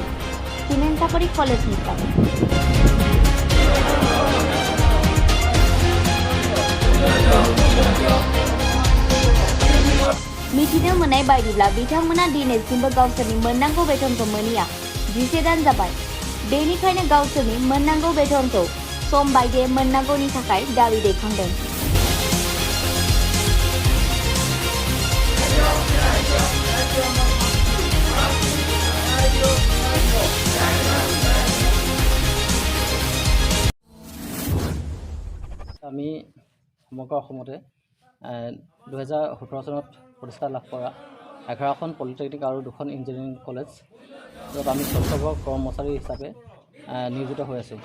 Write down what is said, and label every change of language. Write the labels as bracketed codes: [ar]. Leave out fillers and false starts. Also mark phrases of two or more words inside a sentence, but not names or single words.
[brx] सिमेन्टाफारि कलेजनिफ्राय मिथिनो मोननाय बायदिब्ला बिथांमोना दिनैसिमबो गावसोरनि मोननांगौ बेथनखौ मोनैया 11 दान जाबाय। बेनिखायनो गावसोरनि मोननांगौ बेथनखौ सम बायदियै मोननांगौनि थाखाय दाबि दैखांदों। [as] আমি সমগ্ৰ অসমতে 2017 চনত প্ৰতিষ্ঠা লাভ কৰা 11খন পলিটেকনিক আৰু 2খন ইঞ্জিনিয়াৰিং কলেজ য'ত আমি স্বচ্ছবৰ কৰ্মচাৰী হিচাপে নিয়োজিত হৈ আছোঁ।